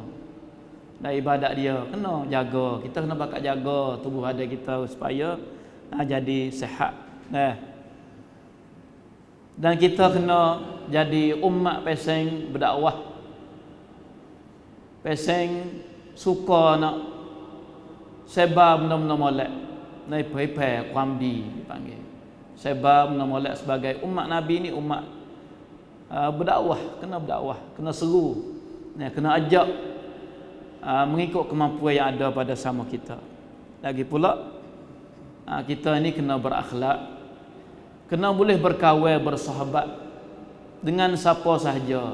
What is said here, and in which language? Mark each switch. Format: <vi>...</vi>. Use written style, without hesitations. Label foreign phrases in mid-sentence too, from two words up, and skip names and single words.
<ms>Dan ibadat dia kena jaga. Kita kena bakal jaga tubuh badan kita supaya jadi sihat. Dan kita kena jadi umat peseng berdakwah, peseng suka nak sebar benda-benda molek,</ms> <th>ในเผยแผ่ความดี</th> <ms>panggil sebab menolak sebagai umat Nabi ni umat berdakwah, kena seru, kena ajak mengikut kemampuan yang ada pada sama kita. Lagi pula kita ni kena berakhlak, kena boleh berkawan, bersahabat dengan siapa sahaja.</ms>